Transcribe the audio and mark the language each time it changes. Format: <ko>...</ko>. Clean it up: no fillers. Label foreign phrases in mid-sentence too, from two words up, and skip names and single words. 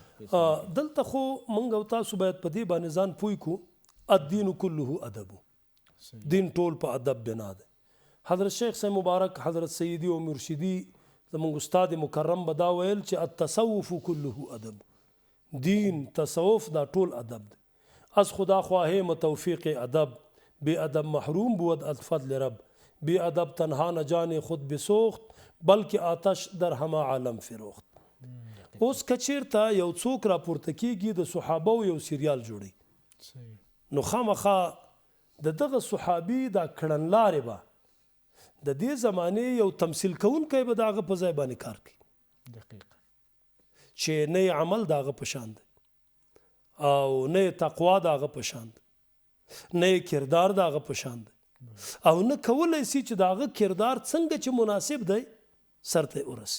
<ps>دلته خو موږ او تاسو باید په دې باندې ځان پوه کړو،</ps> <ar>الدین کله ادب،</ar> <ps>دین ټول په ادب بنا دی. حضرت شیخ صاحب مبارک حضرت</ps> <ar>سیدی و مرشدی</ar> <ps>زمونږ استاد مکرم به دا ویل چې</ps> <ar>التصوف کله ادب،</ar> <ps>دین تصوف دا ټول ادب دی.</ps> <fa>از خدا خواهیم توفیق ادب، بی ادب محروم بود از فضل رب، بی ادب تنها نه جان خود بسوخت بلکې آتش در همه عالم فروخت.</fa> <ps>اوس کچیرته یو څوک راپورته کیږي د صحابه یو سریال جوړي، نو خامخا د دغه صحابي دا کړنلارې به د دې زمانې یو تمثیل کوونکی به د هغه په ځای باندې کار کوي، چې نه عمل د هغه په شان دی او نه تقوا د هغه په شان دی، نه کردار د هغه په شان دی، او نه کولی سي چې د هغه کردار څنګه چې مناسب دی سرته ورسي.</ps>